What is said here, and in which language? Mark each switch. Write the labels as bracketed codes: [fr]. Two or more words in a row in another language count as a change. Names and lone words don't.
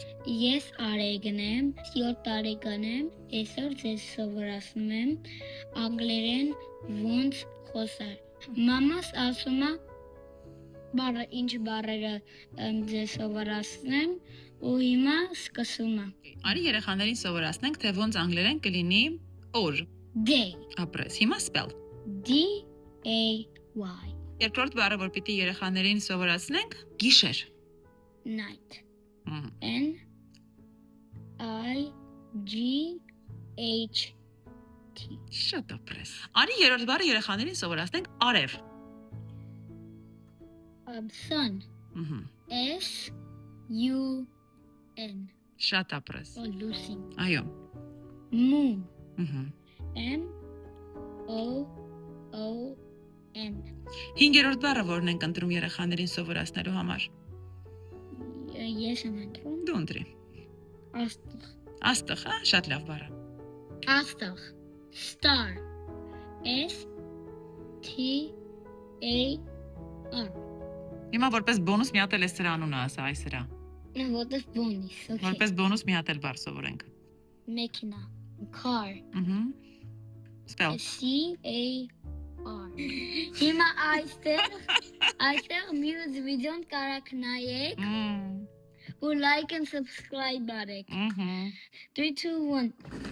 [hy] Ես Արեգն եմ, 7 տարեկան եմ, այսօր ձեզ սովորացնում եմ անգլերեն ոնց խոսալ։ Մամաս ասում է բառը ինչ բառերը ձեզ սովորացնեմ ու հիմա սկսում է։ Արի երեխաներին սովորացնենք, թե ոնց անգլերեն կլինի օր։ [en] Day. [hy] Ապրես։ Հիմա spell։ [en] D-A-Y. [hy] Երկրորդ բառը, որ պիտի երեխաներին սովորացնենք, գիշեր։ [en] Night. N-I-G-H-T. [hy] Շատ ապրես։ Արի երրորդ բառը երեխաներին սովորացնենք արև։ [en] Sun. S-U-N. [hy] Շատ ապրես։ [en] Or Lucy. [hy] Այո։ [en] Moon. M-O-O-N. [hy] Հինգերորդ բառը որն ենք ընտրում երեխաներին սովորացնելու համար։ Ես եմ ընտրում։ Դու ընտրի։ Աստղ. Աստղ, հա, շատ լավ բառը։ Աստղ. [en] Star. S-T-A-R. [hy] Հիմա որպես բոնուս մի հատ էլ է սրա անունը ասա, այ սրա։ Որտեվ բոնիս, okay. Որպես բոնուս մի հատ էլ բառ սովորենք։ Մեքենա. [en] Car. Spell։ [hy] C-A-R. Հիմա այստեղ մյուս վիդեոն կարաք նայեք ու [en] like and subscribe [hy] արեք։ 3, 2, 1